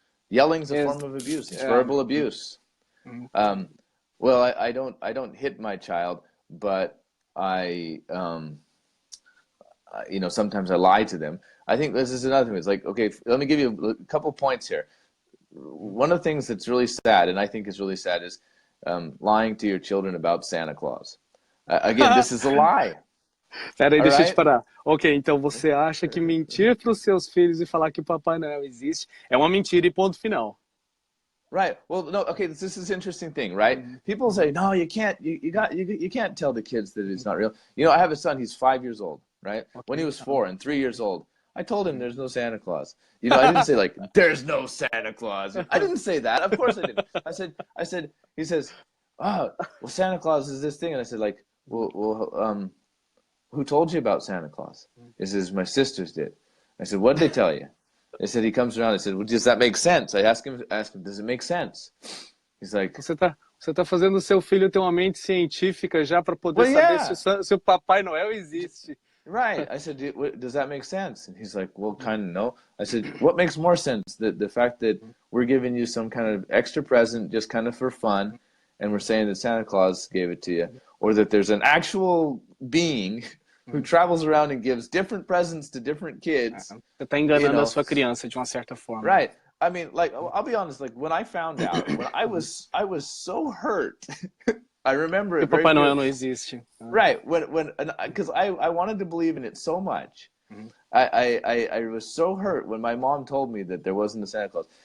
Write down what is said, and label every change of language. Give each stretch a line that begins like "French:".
English: Yelling's a form of abuse. It's verbal abuse. Well, I don't hit my child, but I sometimes I lie to them. I think this is another thing. It's like, okay, let me give you a couple points here. one of the things that's really sad, and I think is really sad, is lying to your children about Santa Claus. Again, this is a lie.
Portuguese: Peraí, deixa eu te
English: Alright?
Portuguese: parar. Ok, então você acha que mentir para os seus filhos e falar que o Papai Noel existe é uma mentira e ponto final.
English: Right. Well, no. Okay. This is an interesting thing, right? People say, no, you can't. You can't tell the kids that it's not real. You know, I have a son. He's 5 years old, right? Okay. When he was 4 and 3 years old, I told him there's no Santa Claus. You know, I didn't say like there's no Santa Claus. I didn't say that. Of course I didn't. I said. He says, oh, well, Santa Claus is this thing, and I said like, well, who told you about Santa Claus? He says my sisters did. I said, what did they tell you? They said he comes around. I said, well, does that make sense? I asked him, does it make sense? He's like,
Portuguese: Você tá fazendo o seu filho ter uma mente científica já para poder saber se o Papai Noel existe.
English: Right. I said, does that make sense? And he's like, well, kind of no. I said, what makes more sense? The fact that we're giving you some kind of extra present just kind of for fun, and we're saying that Santa Claus gave it to you, or that there's an actual being who travels around and gives different presents to different kids.
Portuguese: Você tá enganando a sua criança de uma certa forma.
English: Right. I mean, like, I'll be honest, like, when I found out, when I was so hurt. I remember it very
Portuguese: Papai Noel não existe.
English: Right. Because I wanted to believe in it so much. I was so hurt when my mom told me that there wasn't a Santa Claus.